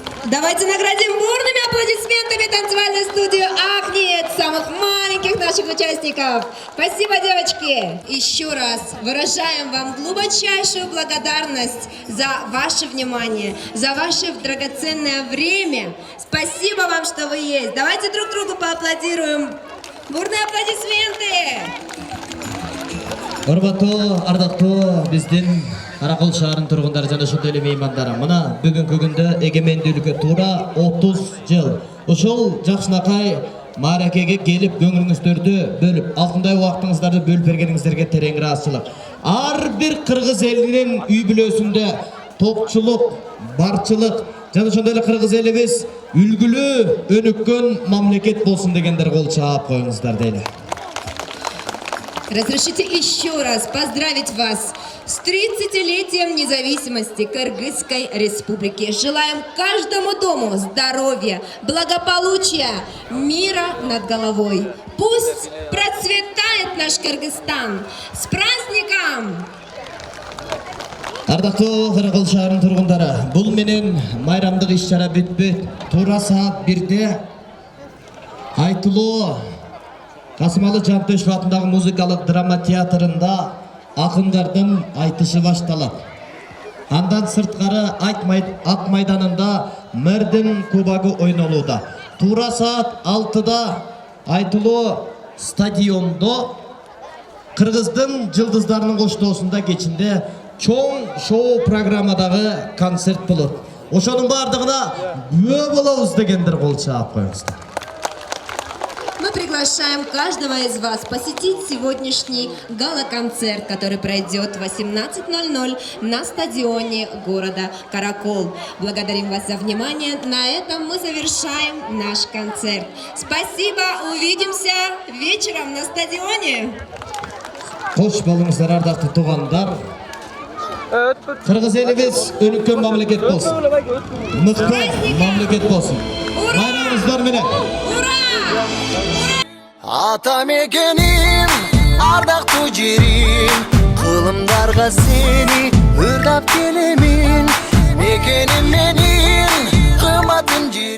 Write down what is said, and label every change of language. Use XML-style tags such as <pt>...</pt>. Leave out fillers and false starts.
<ru>Давайте наградим бурными аплодисментами танцевальную студию «Ахнет», самых маленьких наших участников. Спасибо, девочки. Еще раз выражаем вам глубочайшую благодарность за ваше внимание, за ваше драгоценное время. Спасибо вам, что вы есть. Давайте друг другу поаплодируем. Бурные аплодисменты.</ru> <ky>Урматтуу, ардактуу биздин Каракол шаарынын тургундары жана ошондой эле меймандары. Мына бүгүнкү күндө эгемендүүлүккө туура 30 жыл. Ошол жакшынакай мааракеге келип көңүлүңүздөрдү бөлүп, алтындай убактыңыздарды бөлүп бергениңиздерге терең ыраазычылык. Ар бир кыргыз элинин үй бүлөсүндө топчулук, барчылык жана ошондой эле кыргыз элибиз үлгүлүү, өнүккөн мамлекет болсун дегендер кол чаап коюңуздар дейли.</ky> <ru>Разрешите еще раз поздравить вас с 30-летием независимости Кыргызской Республики. Желаем каждому дому здоровья, благополучия, мира над головой. Пусть процветает наш Кыргызстан. С праздником!</ru> <ky>Ардактуу Каракол шаарынын тургундары, бул менен майрамдык иш-чара бүтпөйт. Туура саат 1-де айтылуу Касымалы Жантөшев атындагы музыкалык драма театрында акындардын айтышы башталат. Андан сырткары ат майданында мэрдин кубогу ойнолууда. Туура саат 6-да айтылуу стадиондо Кыргыздын жылдыздарынын коштоосунда кечинде чоң шоу программадагы концерт болот. Ошонун бардыгына күбө болобуз дегендер кол чаап коюңуздар.</ky> <ru>Мы приглашаем каждого из вас посетить сегодняшний гала-концерт, который пройдет в 18:00 на стадионе города Каракол. Благодарим вас за внимание. На этом мы завершаем наш концерт. Спасибо, увидимся вечером на стадионе.</ru> <ky>Кош болуңуздар, ардактуу туугандар. Кыргыз элибиз өнүккөн мамлекет болсун. Мыкты мамлекет болсун. Байрамыңыздар менен. Ата мекеним, ардактуу жерим, кылымдарга сени ырдап келемин. Мекеним менин, кымбатын жерим.</ky>